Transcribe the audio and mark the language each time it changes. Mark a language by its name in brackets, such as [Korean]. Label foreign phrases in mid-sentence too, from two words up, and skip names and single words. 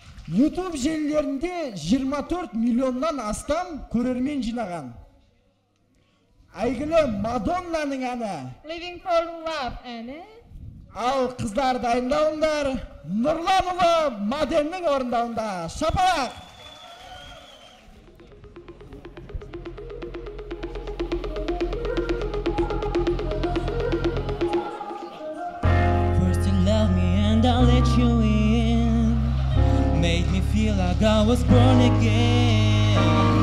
[Kazakh] YouTube желілерінде 24 миллионнан астам көрермен жинаған. Әйгілі Мадоннаның әні Living for Love әні. Ал қыздар дайындалыңдар, Нұрланұлы Маденнің орындауында. Шапалақ! [English] First you love me and I let you in. Made me feel like I was born again.